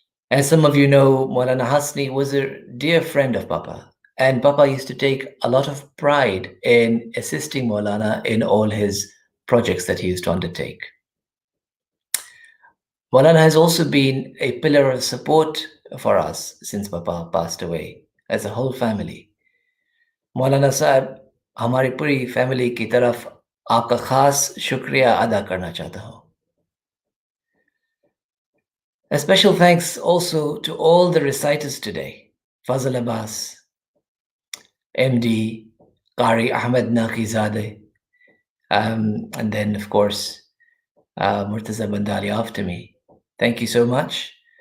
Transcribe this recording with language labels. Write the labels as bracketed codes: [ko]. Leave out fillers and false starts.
[en] As some of you know, Maulana Hassani was a dear friend of Papa, and Papa used to take a lot of pride in assisting Maulana in all his projects that he used to undertake. Maulana has also been a pillar of support for us since Papa passed away, as a whole family. [hi] मौलाना साहब हमारी पूरी family की तरफ आपका खास शुक्रिया अदा करना चाहता हूँ. [en] A special thanks also to all the reciters today. Fazel Abbas, MD, Qari Ahmed Naqizadeh, and then of course Murtaza Bandali after me. Thank you so much.